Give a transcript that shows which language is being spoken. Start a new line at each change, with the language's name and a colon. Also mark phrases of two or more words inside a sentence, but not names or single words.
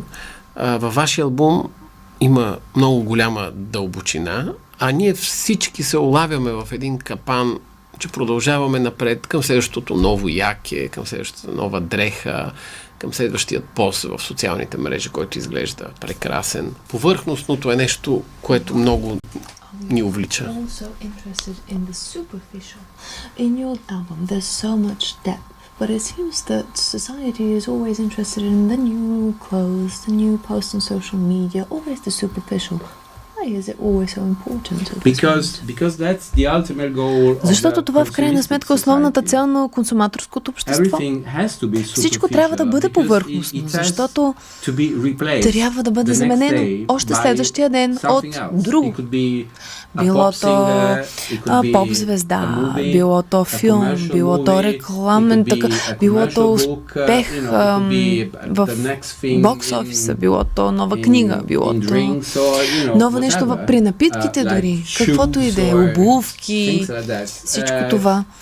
Bulgarian: Във вашия албум има много голяма дълбочина, а ние всички се улавяме в един капан, че продължаваме напред към следващото ново яке, към следващата нова дреха, към следващият пост в социалните мрежи, който изглежда прекрасен. Повърхностното е нещо, което много ни увлича.
English: But it seems that society is always interested in the new clothes, the new posts on social media, always the superficial. Why is it always so important to because that's the ultimate goal.
Bulgarian: Защото това в крайна сметка е основната цел на консуматорското общество. Всичко трябва да бъде повърхностно, защото трябва да бъде заменено още следващия ден от друго. Било то поп-звезда, било то филм, било то рекламен, било то успех в бокс-офиса, било то нова книга, било то ново нещо при напитките дори, каквото и да е, обувки, всичко това.